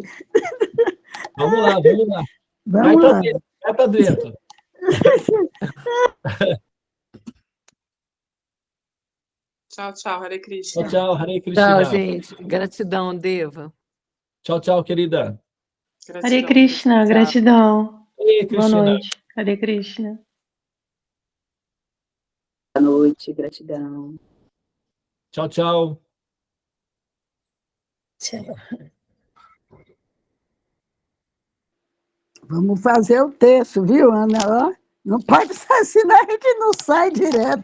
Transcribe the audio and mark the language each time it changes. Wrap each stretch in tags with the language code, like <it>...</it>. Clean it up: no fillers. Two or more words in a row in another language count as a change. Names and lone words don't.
<pt>Vamos lá, vamos lá. Vamos lá. Vai para dentro. Tchau, tchau,</pt> <sa>Hare Krishna.</sa> <pt>Tchau, tchau,</pt> <sa>Hare Krishna.</sa> <pt>Tchau, gente. Gratidão, Deva. Tchau, tchau, querida. Gratidão.</pt> <sa>Hare Krishna,</sa> <pt>gratidão.</pt> <sa>Hare</sa> <pt>Boa</pt> <sa>Krishna.</sa> <pt>noite.</pt> <sa>Hare Krishna.</sa> <pt>Boa noite, gratidão. Tchau, tchau. Tchau. Vamos fazer o texto, viu, Ana? Ó, não pode ser, senão a gente não sai direto.</pt>